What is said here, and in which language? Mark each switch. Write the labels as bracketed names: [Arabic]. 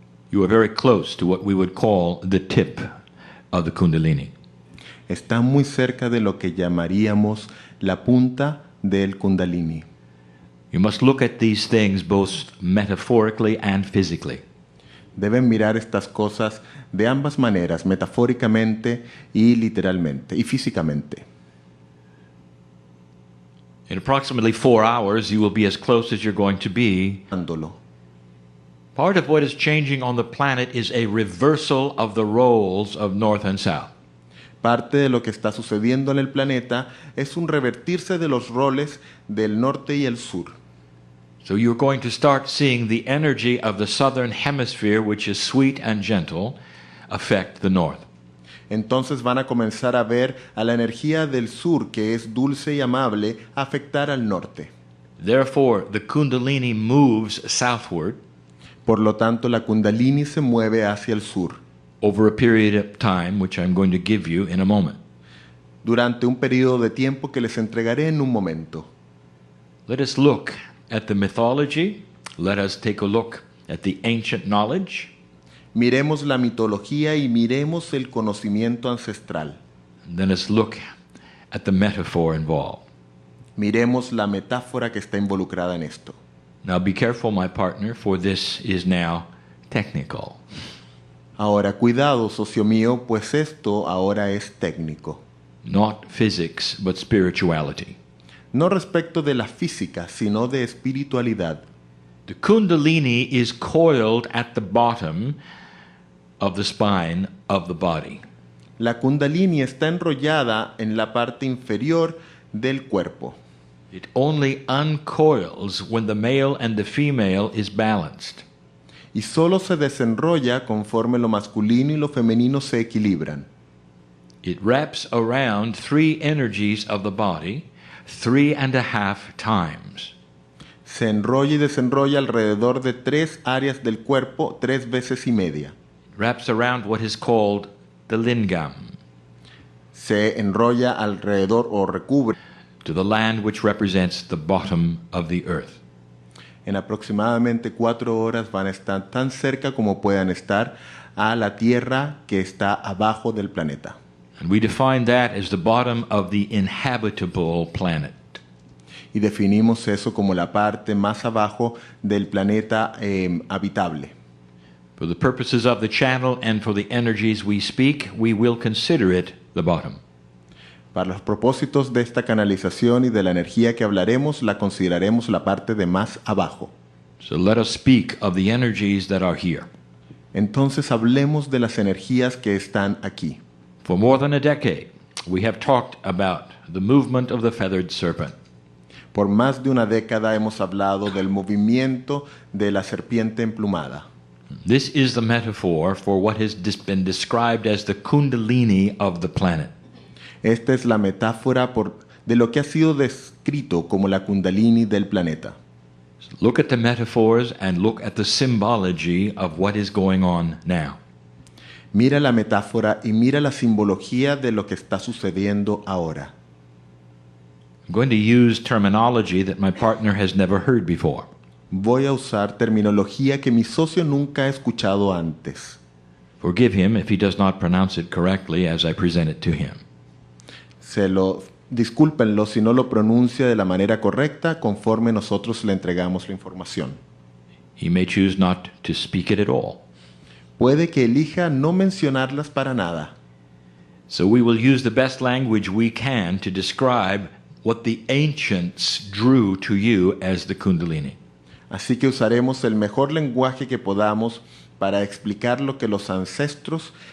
[English] You are very close to what we would call the tip of the Kundalini. [Spanish] Está muy cerca de lo que llamaríamos la punta del Kundalini. [English] You must look at these things both metaphorically and physically. [Spanish] Deben mirar estas cosas de ambas maneras, metafóricamente y literalmente, y físicamente. [English] In approximately 4 hours, you will be as close as you're going to be. Part of what is changing on the planet is a reversal of the roles of North and South. [Spanish] Parte de lo que está sucediendo en el planeta es un revertirse de los roles del norte y el sur. [English] So you're going to start seeing the energy of the southern hemisphere, which is sweet and gentle, affect the north. [Spanish] Entonces van a comenzar a ver a la energía del sur, que es dulce y amable, afectar al norte. [English] Therefore, the Kundalini moves southward. [Spanish] Por lo tanto, la Kundalini se mueve hacia el sur. [English] Over a period of time, which I'm going to give you in a moment. [Spanish] Durante un periodo de tiempo que les entregaré en un momento. [English] Let us look at the mythology. Let us take a look at the ancient knowledge. [Spanish] Miremos la mitología y miremos el conocimiento ancestral. [English] And then let's look at the metaphor involved. [Spanish] Miremos la metáfora que está involucrada en esto. [English] Now be careful, my partner, for this is now technical. [Spanish] Ahora, cuidado, socio mío, pues esto ahora es técnico. [English] Not physics, but spirituality. [Spanish] No respecto de la física, sino de espiritualidad. [English] The Kundalini is coiled at the bottom of the spine of the body. [Spanish] La Kundalini está enrollada en la parte inferior del cuerpo. [English] It only uncoils when the male and the female is balanced. [Spanish] Y solo se desenrolla conforme lo masculino y lo femenino se equilibran. [English] It wraps around 3 energies of the body 3.5 times. [Spanish] Se enrolla y desenrolla alrededor de 3 áreas del cuerpo 3 veces y media. [English] It wraps around what is called the lingam. [Spanish] Se enrolla alrededor o recubre [English] to the land which represents the bottom of the earth. [Spanish] En aproximadamente 4 horas van a estar tan cerca como puedan estar a la tierra que está abajo del planeta. [English] And we define that as the bottom of the inhabitable planet. [Spanish] Y definimos eso como la parte más abajo del planeta habitable. [English] For the purposes of the channel and for the energies we speak, we will consider it the bottom. [Spanish] Para los propósitos de esta canalización y de la energía que hablaremos, la consideraremos la parte de más abajo. [English] So let us speak of the energies that are here. [Spanish] Entonces hablemos de las energías que están aquí. [English] For more than a decade, we have talked about the movement of the feathered serpent. [Spanish] Por más de una década hemos hablado del movimiento de la serpiente emplumada. [English] This is the metaphor for what has been described as the Kundalini of the planet. [Spanish] Esta es la metáfora de lo que ha sido descrito como la Kundalini del planeta. [English] Look at the metaphors and look at the symbology of what is going on now. [Spanish] Mira la metáfora y mira la simbología de lo que está sucediendo ahora. [English] I'm going to use terminology that my partner has never heard before. [Spanish] Voy a usar terminología que mi socio nunca ha escuchado antes. [English] Forgive him if he does not pronounce it correctly as I present it to him. [Spanish] Discúlpenlo si no lo pronuncia de la manera correcta conforme nosotros le entregamos la información. [English] He may choose not to speak it at all. [Spanish] Puede que elija no mencionarlas para nada. [English] So we will use the best language we can to describe what the ancients drew to you as the Kundalini. [Spanish] Así que usaremos el mejor lenguaje que podamos para explicar lo que los ancestros